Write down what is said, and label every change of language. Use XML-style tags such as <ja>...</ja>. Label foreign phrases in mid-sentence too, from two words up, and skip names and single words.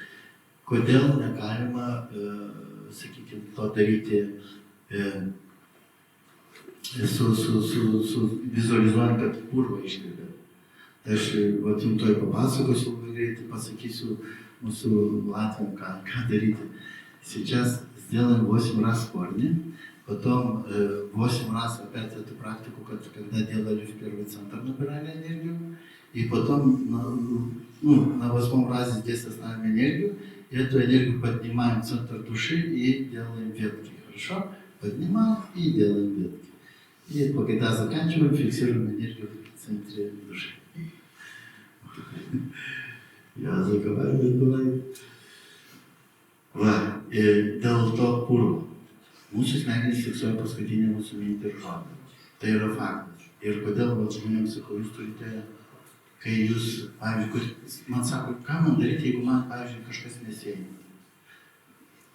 <lt>Kodėl negalima, sakykime, to daryti su vizualizuojant, kad purvą iškvėpėt. Tai aš vat jums toj papasakosiu, labai greitai pasakysiu mūsų latviam, ką дарите.</lt> <ru>Сейчас сделаем 8 раз в корне, потом 8 раз опять эту практику, когда делали в первый центр, набирали энергию, и потом на 8 разе здесь оставим энергию, и эту энергию поднимаем в центр души и делаем ветки. Хорошо? Поднимаем и делаем ветки. И когда заканчиваем, фиксируем энергию в центре души. Я заговариваю головой.</ru> <lt>Va, dėl to purvo. Mūsų smegenys fiksuoja paskutinę mūsų mintį ir žodį. Tai yra faktas. Ir kodėl žmonėms sakau, jūs turite, kai jūs, pavyzdžiui, man sako, ką man daryti, jeigu man, pavyzdžiui, kažkas nesieina.</lt>